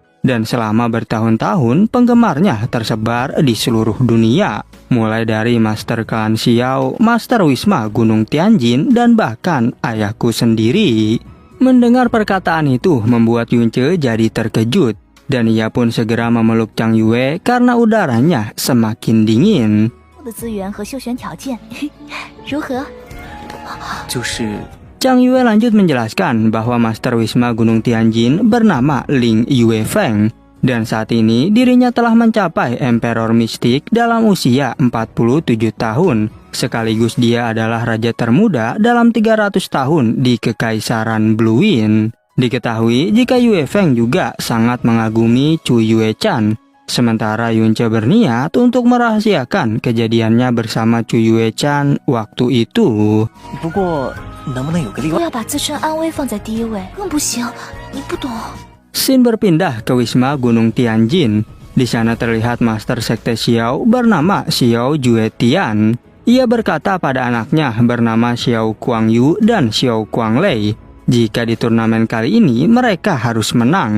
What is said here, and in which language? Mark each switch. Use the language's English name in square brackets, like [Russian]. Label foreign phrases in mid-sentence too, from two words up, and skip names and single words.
[Indonesian] Dan selama bertahun-tahun penggemarnya tersebar di seluruh dunia, mulai dari Master Klan Xiao, Master Wisma Gunung Tianjin, dan bahkan ayahku sendiri. Mendengar perkataan itu membuat Yunce jadi terkejut, dan ia pun segera memeluk Chang Yue karena udaranya semakin dingin. [Chinese] 的资源和秀选条件，如何？就是 [Indonesian] Chang Yue lanjut menjelaskan bahwa Master Wisma Gunung Tianjin bernama Ling Yuefeng, dan saat ini dirinya telah mencapai Emperor Mistik dalam usia 47 tahun. Sekaligus dia adalah raja termuda dalam 300 tahun di Kekaisaran Bluewind. Diketahui jika Yuefeng juga sangat mengagumi Chu Yue-chan. Sementara Yunce berniat untuk merahasiakan kejadiannya bersama Chu Yue-chan waktu itu. [Chinese] 不过能不能有个例外？不要把自身安危放在第一位，更不行，你不懂。 [Indonesian] Scene berpindah ke Wisma Gunung Tianjin. Di sana terlihat Master Sekte Xiao bernama Xiao Juetian. Ia berkata pada anaknya bernama Xiao Kuangyu dan Xiao Kuanglei, jika di turnamen kali ini mereka harus menang.